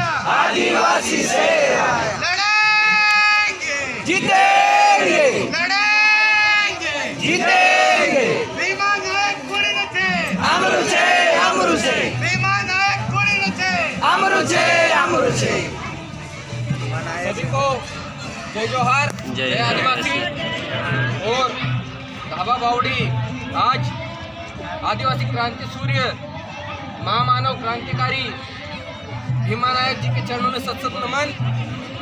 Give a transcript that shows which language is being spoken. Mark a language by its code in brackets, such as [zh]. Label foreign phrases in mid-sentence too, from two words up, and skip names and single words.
[hi] आदिवासी से लड़ेंगे, जीतेंगे, लड़ेंगे, जीतेंगे। [bhb] भीमा नायक कोणी नचे, अमरुचे अमरुचे भीमा नायक कोणी नचे। अमरुचे अमरुचे। [hi] सभी को जय जोहार, जय आदिवासी। और धाबा बावड़ी आज आदिवासी क्रांति सूर्य महामानव क्रांतिकारी भीमा नायक जी के चरणों में सत सत नमन।